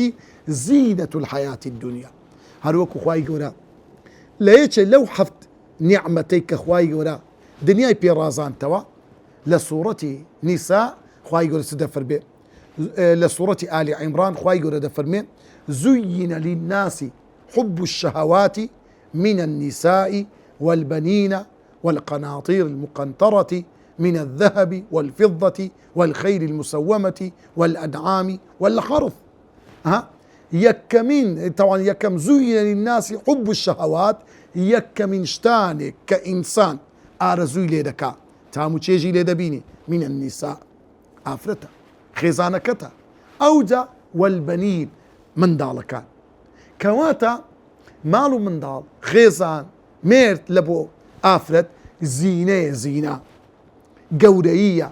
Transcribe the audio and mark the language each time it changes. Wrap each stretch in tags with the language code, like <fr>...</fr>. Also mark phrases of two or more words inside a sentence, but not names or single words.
<ar>زینەة الحیاة الدنیا.</ar> <ckb>هەروەکو خوای گەورە لە یەکێ لەو حەفت نیعمەتەی کە خوای گەورە دنیای پێڕازاندەوە لە سوورەتی نیسا خوای گەورە چ دەفەرمێ؟ لە سوورەتی ئالی عیمران خوای گەورە دەفەرمێ</ckb> <ar>زوینە للناس حب الشهوات من النساء والبنين والقناطير المقنطرة من الذهب والفضة والخيل المسومة والأنعام والحرث.</ar> <ckb>یەکەمین طبعا یەکەم</ckb> <ar>زوینە للناس حب الشهوات،</ar> <ckb>یەکەمین شتانێک کە ئینسان ئارەزووی لێ دەکا تاموچێژی لێ دەبینی</ckb> <ar>من النساء</ar> <ckb>ئافرەتە خێزانەکەتە، ئەوجا والبنین منداڵەکان، کەواتە ماڵ و منداڵ خێزان مێرد لە بۆ ئافرەت زینەیە، زینا گەورەییە.</ckb>